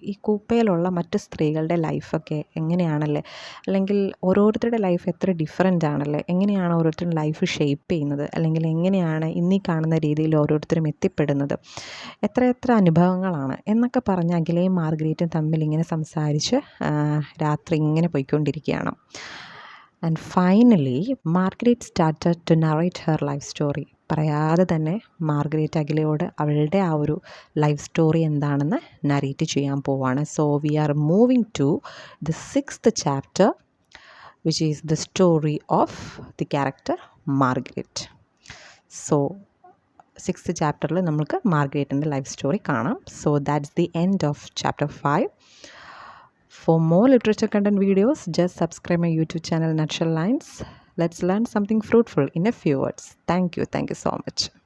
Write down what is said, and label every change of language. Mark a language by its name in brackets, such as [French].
[Malayalam] ഈ കൂപ്പയിലുള്ള മറ്റ് സ്ത്രീകളുടെ ലൈഫൊക്കെ എങ്ങനെയാണല്ലേ, അല്ലെങ്കിൽ ഓരോരുത്തരുടെ ലൈഫ് എത്ര ഡിഫറെൻ്റ് ആണല്ലേ, എങ്ങനെയാണ് ഓരോരുത്തരുടെ ലൈഫ് ഷേപ്പ് ചെയ്യുന്നത്, അല്ലെങ്കിൽ എങ്ങനെയാണ് ഇന്നീ കാണുന്ന രീതിയിൽ ഓരോരുത്തരും എത്തിപ്പെടുന്നത്, എത്ര അനുഭവങ്ങളാണ് എന്നൊക്കെ പറഞ്ഞ് അഖിലയും മാർഗ്രറ്റും തമ്മിൽ ഇങ്ങനെ സംസാരിച്ച് രാത്രി ഇങ്ങനെ പോയിക്കൊണ്ടിരിക്കുകയാണ്. [English] And finally Margaret started to narrate her life story. [Malayalam] പറയാതെ തന്നെ മാർഗ്രറ്റ് അഖിലയോട് അവളുടെ ആ ഒരു ലൈഫ് സ്റ്റോറി എന്താണെന്ന് നറേറ്റ് ചെയ്യാൻ പോവാണ്. [English] So we are moving to the 6th chapter, which is the story of the character Margaret. [Malayalam] So 6th chapterൽ നമുക്ക് മാർഗ്രറ്റിൻ്റെ life story കാണാം. [English] So that's the end of chapter 5. For more literature content videos, just subscribe my YouTube channel Nutshell Lines. Let's learn something fruitful in a few words. Thank you so much.